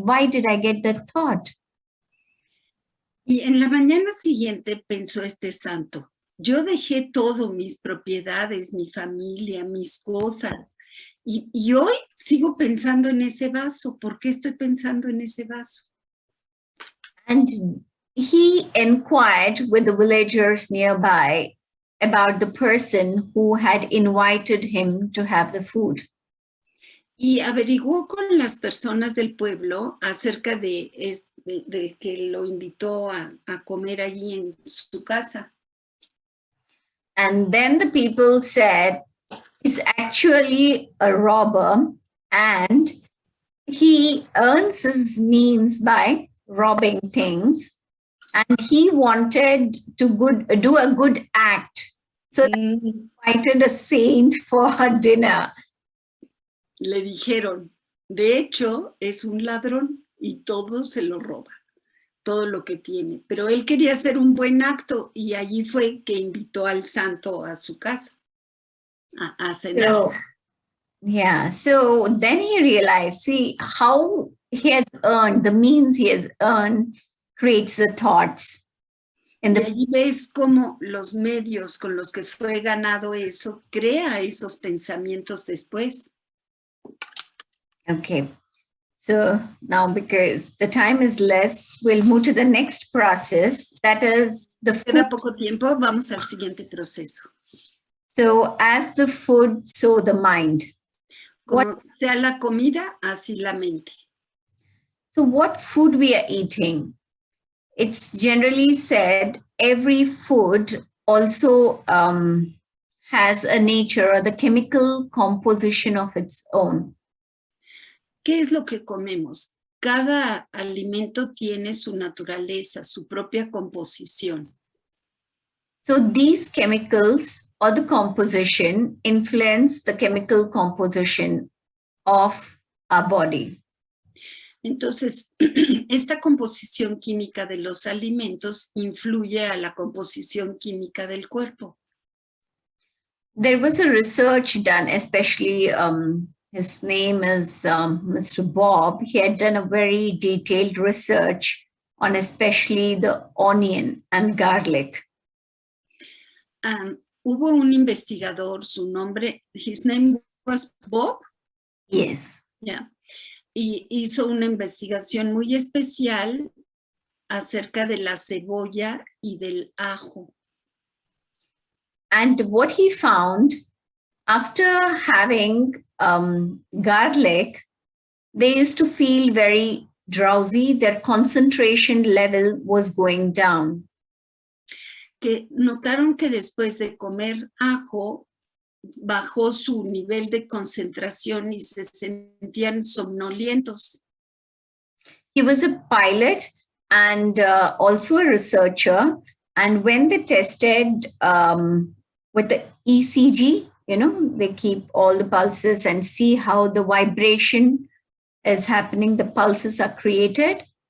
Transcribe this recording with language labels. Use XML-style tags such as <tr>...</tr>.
<en>Why did I get that thought?</en> <es>Y en la mañana siguiente pensó este santo, yo dejé todo, mis propiedades, mi familia, mis cosas, y hoy sigo pensando en ese vaso. ¿Por qué estoy pensando en ese vaso?</es> <en>And he inquired with the villagers nearby about the person who had invited him to have the food.</en> <es>Y averiguó con las personas del pueblo acerca de que lo invitó a comer allí en su casa.</es> <en>And then the people said, he's actually a robber and he earns his means by robbing things. And he wanted to do a good act. So he invited a saint for dinner.</en> <es>Le dijeron, de hecho, es un ladrón y todo se lo roba, todo lo que tiene. Pero él quería hacer un buen acto y allí fue que invitó al santo a su casa a cenar.</es> <en>So, yeah, so then he realized, see, how he has earned, the means he has earned creates the thoughts.</en> <es>Y allí ves cómo los medios con los que fue ganado eso, crea esos pensamientos después.</es> <en>Okay, so now because the time is less, we'll move to the next process, that is the food.</en> <es>Queda poco tiempo, vamos al siguiente proceso.</es> <en>So as the food, so the mind.</en> <es>Como sea la comida, así la mente.</es> <en>So what food we are eating? It's generally said every food also has a nature or the chemical composition of its own.</en> <es>¿Qué es lo que comemos? Cada alimento tiene su naturaleza, su propia composición.</es> <en>So these chemicals or the composition influence the chemical composition of our body.</en> <es>Entonces, esta composición química de los alimentos influye a la composición química del cuerpo.</es> <en>There was a research done, especially his name is Mr. Bob. He had done a very detailed research on especially the onion and garlic.</en> <es>Hubo un investigador, su nombre,</es> <en>his name was Bob. Yes. Yeah.</en> <es>Y hizo una investigación muy especial acerca de la cebolla y del ajo.</es> <en>And what he found, after having garlic, they used to feel very drowsy. Their concentration level was going down.</en> <es>Que notaron que después de comer ajo, bajó su nivel de concentración y se sentían somnolientos.</es> <en>He was a pilot and also a researcher. And when they tested with the ECG, you know, they keep all the pulses and see how the vibration is happening, the pulses are created.</en>